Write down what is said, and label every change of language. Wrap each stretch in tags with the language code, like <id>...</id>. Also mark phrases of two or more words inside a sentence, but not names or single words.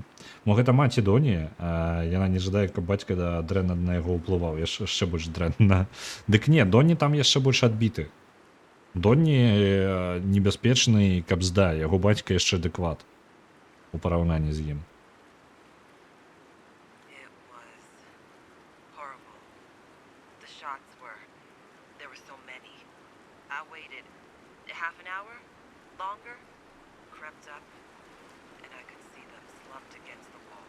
<be>Мо гэта маці Доні, яна не жадае, каб бацька дрэнна на яго ўплываў, яшчэ больш дрэнна. Дык не, Доні там яшчэ больш адбіты. Доні небяспечны, каб зда, яго бацька яшчэ адэкват у параўнанні з ім.</be> <en>It was horrible. The shots were... There were so many. I waited half an hour? Longer? Crept up, and I could see them slumped against the wall.</en>